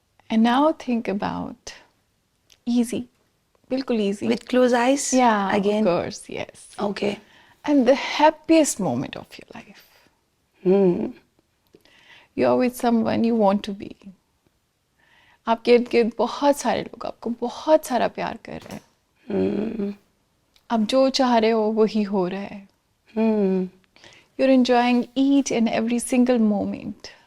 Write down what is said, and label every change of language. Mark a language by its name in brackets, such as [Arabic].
[English] And now think about easy. Bilkul easy. With closed eyes? Yeah, Again? of course, yes. Okay. And the happiest moment of your life. You're with someone you want to be. [Urdu] آپ کے ارد گرد بہت سارے لوگ آپ کو بہت سارا پیار کر رہے ہیں. آپ جو چاہ رہے ہو وہی ہو رہا ہے. [English] You're enjoying each and every single moment.